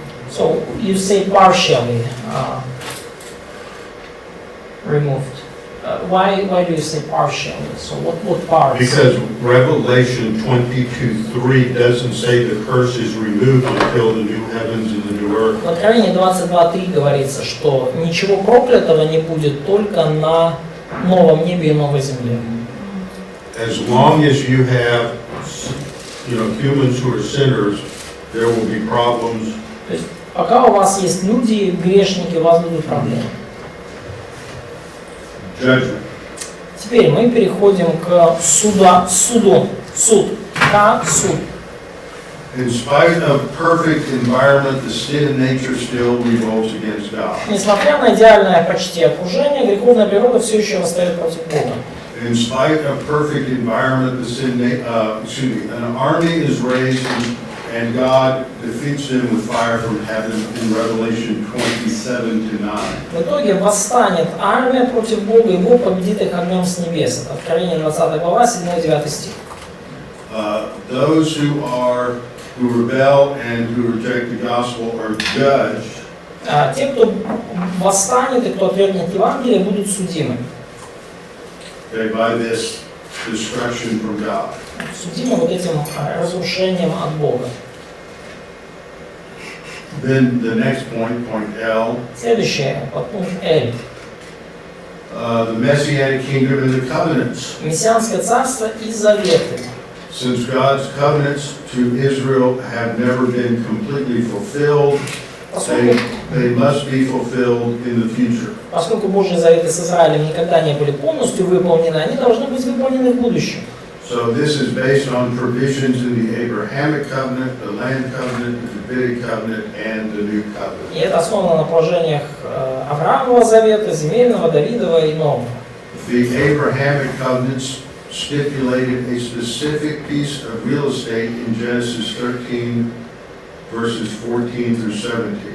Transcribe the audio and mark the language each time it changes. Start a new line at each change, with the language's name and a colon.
English: So you say partially removed. Why do you say partially? So what parts? Because Revelation 22:3 doesn't say the curse is removed until the new heavens and the new earth.
Russian: В Откровении 22:3 говорится, что ничего проклятого не будет только на новом небе и новой земле.
English: As long as you have, humans who are sinners, there will be problems.
Russian: То есть пока у вас есть люди, грешники, у вас будут проблемы.
English: Judgment.
Russian: Теперь мы переходим к суду. Суд. Суд.
English: In spite of perfect environment, the sin nature still revolts against God.
Russian: Несмотря на идеальное почти окружение, греховная природа все еще восстает против Бога.
English: In spite of perfect environment, an army is raised and God defeats them with fire from heaven in Revelation 27-9.
Russian: В итоге восстанет армия против Бога, и Бог победит их огнем с небес. Это Откровение 20 глава, 7-9 стих.
English: Those who rebel and who reject the gospel are judged.
Russian: Те, кто восстанет и кто отвергнет Евангелие, будут судимы.
English: By this destruction from God.
Russian: Судимы вот этим разрушением от Бога.
English: Then the next point L.
Russian: Следующее, подпункт L.
English: The Messianic kingdom and the covenants.
Russian: Мессианское царство и заветы.
English: Since God's covenants to Israel have never been completely fulfilled, they must be fulfilled in the future.
Russian: Поскольку Божьи заветы с Израилем никогда не были полностью выполнены, они должны быть выполнены в будущем.
English: So this is based on provisions in the Abrahamic covenant, the land covenant, the Davidic covenant, and the new covenant.
Russian: И это основано на положениях Авраамова завета, земельного, Давидова и нового.
English: The Abrahamic covenants stipulated a specific piece of real estate in Genesis 13, verses 14 through 17.